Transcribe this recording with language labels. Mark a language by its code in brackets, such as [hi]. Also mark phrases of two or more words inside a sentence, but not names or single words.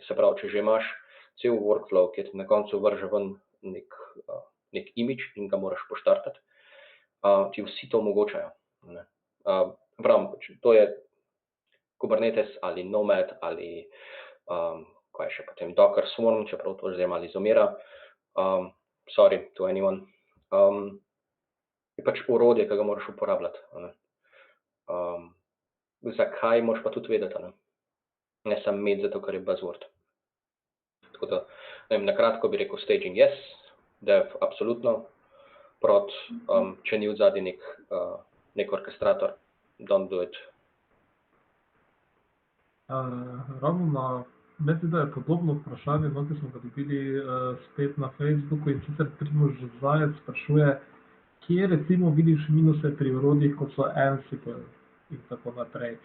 [sl] Se pravi, če že imaš cel workflow, ki ti na koncu vrže ven nek imidž in ga moraš poštartati, ti vsi to omogočajo. Pravim, to je Kubernetes ali Nomad ali kaj še potem Docker Swarm, čeprav to že malo izumira. [en] Sorry to anyone. [sl] Je pač orodje, ki ga moraš uporabljati. Zakaj moraš pa tudi vedeti, ne samo imeti zato, ker je buzzword. Tako da, ne vem, na kratko bi rekel [en] staging yes, [sl] dev absolutno, prod, če ni odzadaj nek orkestrator, [en] don't do it. [sl] Ravno mislim, da je podobno vprašanje, ki smo ga dobili spet na Facebooku, in sicer Primož Zajec sprašuje, kje recimo vidiš minuse pri orodjih, kot so Ansible in tako naprej.